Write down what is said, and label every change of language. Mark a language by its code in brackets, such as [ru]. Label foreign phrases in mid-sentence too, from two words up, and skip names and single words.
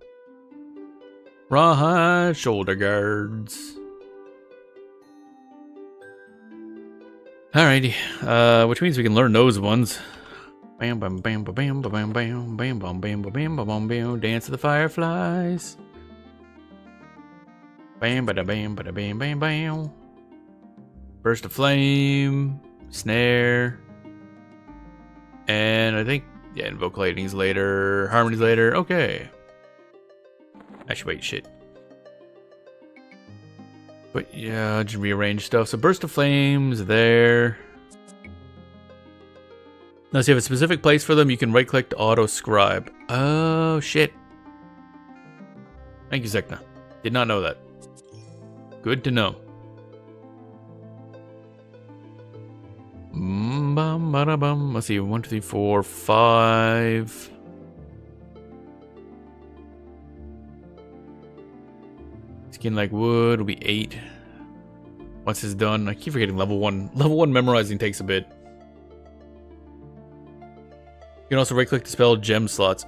[en] Rawhide shoulder guards. Alrighty, which means we can learn those ones. Bam bam bam bam bam bam bam bam bam bam bam bam bam. Dance of the fireflies. Bam bada bam bada bam bam bam. Burst of flame, snare, and I think invoke lightning's later, harmony's later. Okay. Actually, wait, shit. But yeah, just rearrange stuff. So burst of flames there. Now, so you have a specific place for them. You can right-click to auto-scribe. Oh shit! Thank you, Zekna. Did not know that. Good to know. Bum, bada, bum. Let's see, 1, 2, 3, 4, 5. Skin like wood will be 8. Once it's done, I keep forgetting level 1. Level 1 memorizing takes a bit. You can also right-click to spell gem slots.